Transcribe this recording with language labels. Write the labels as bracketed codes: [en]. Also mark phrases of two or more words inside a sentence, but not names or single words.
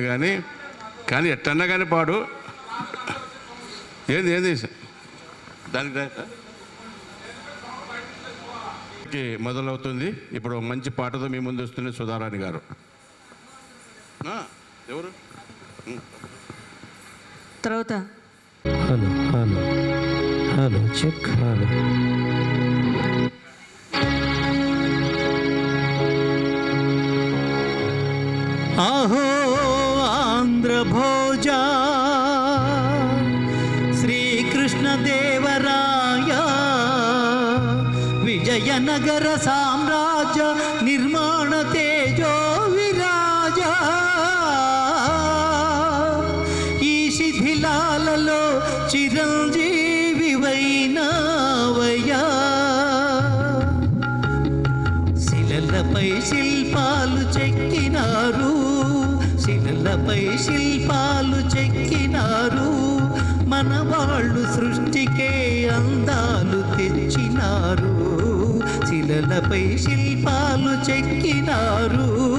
[te] కానీ ఎట్టన్నా కానీ పాడు ఏంది దానికి మొదలవుతుంది. ఇప్పుడు మంచి పాటతో మీ ముందు వస్తుంది సుధారాణి గారు. ఎవరు తర్వాత [en] hello hello hello check hello. [te] ఆహో ఆంధ్ర భోజా శ్రీ కృష్ణ దేవరాయా విజయనగర సామ్రాజ్య రాజ నిర్మాణ తేజో విరాజ ఈ శిథిలాలలో చిరంజీవి వైనావయ్యా శిలలపై శిల్పాలు చెక్కినారు శిలలపై శిల్పాలు చెక్కినారు మన వాళ్ళు సృష్టికే అందాలు తెచ్చినారు శిలలపై శిల్పాలు చెక్కినారు